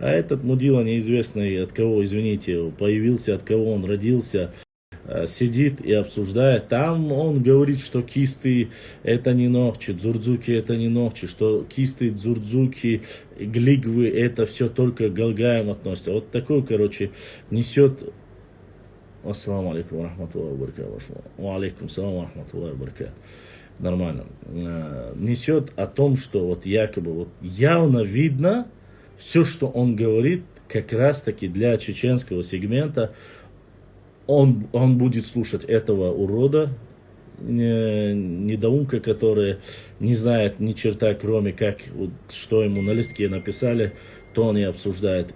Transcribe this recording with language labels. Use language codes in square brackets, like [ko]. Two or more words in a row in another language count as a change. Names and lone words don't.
[ru] А этот мудила неизвестный от кого, извините, появился, от кого он родился, сидит и обсуждает. Там он говорит, что кисты это не ногчи, дзурдзуки это не ногчи, что кисты, дзурдзуки, глигвы это все только к галгаям относятся. Вот такой, короче, несет. [ar] السلام عليكم ورحمة الله وبركاته. وعليكم السلام ورحمة الله وبركاته. [ru] Нормально. Несет о том, что вот якобы вот явно видно, все, что он говорит, как раз таки для чеченского сегмента. Он будет слушать этого урода, недоумка, который не знает ни черта, кроме как, вот, что ему на листке написали, то он и обсуждает.